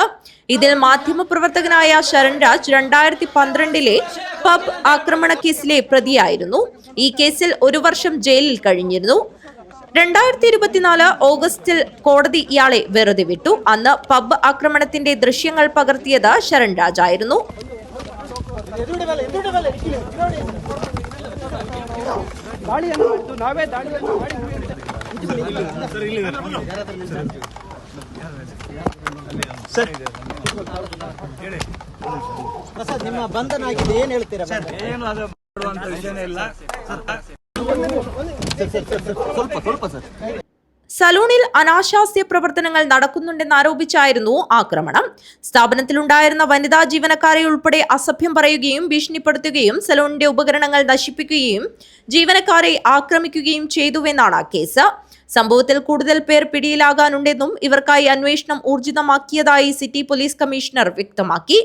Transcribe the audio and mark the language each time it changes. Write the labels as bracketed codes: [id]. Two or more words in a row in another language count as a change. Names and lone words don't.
[ml] ഇതിൽ മാധ്യമപ്രവർത്തകനായ ശരൺ രാജ് 2012 പബ് ആക്രമണ കേസിലെ പ്രതിയായിരുന്നു. ഈ കേസിൽ 1 വർഷം ജയിലിൽ കഴിഞ്ഞിരുന്നു. 2024 ഓഗസ്റ്റിൽ കോടതി ഇയാളെ വെറുതെ വിട്ടു. അന്ന് പബ് ആക്രമണത്തിന്റെ ദൃശ്യങ്ങൾ പകർത്തിയത് ശരൺ രാജായിരുന്നു. [kn] ದಾಳಿಯನ್ನು ನಾವೇ ದಾಳಿಯನ್ನು ಮಾಡಿ ಪ್ರಸಾದ್ ನಿಮ್ಮ ಬಂಧನ ಆಗಿದೆ, ಏನ್ ಹೇಳ್ತೀರಾ? ಸ್ವಲ್ಪ ಸರ್. [ml] സലൂണിൽ അനാശാസ്യ പ്രവർത്തനങ്ങൾ നടക്കുന്നുണ്ടെന്നാരോപിച്ചായിരുന്നു ആക്രമണം. സ്ഥാപനത്തിലുണ്ടായിരുന്ന വനിതാ ജീവനക്കാരെ ഉൾപ്പെടെ അസഭ്യം പറയുകയും ഭീഷണിപ്പെടുത്തുകയും സലൂണിന്റെ ഉപകരണങ്ങൾ നശിപ്പിക്കുകയും ജീവനക്കാരെ ആക്രമിക്കുകയും ചെയ്തുവെന്നാണ് കേസ്. സംഭവത്തിൽ കൂടുതൽ പേർ പിടിയിലാകാനുണ്ടെന്നും ഇവർക്കായി അന്വേഷണം ഊർജിതമാക്കിയതായി സിറ്റി പോലീസ് കമ്മീഷണർ വ്യക്തമാക്കി.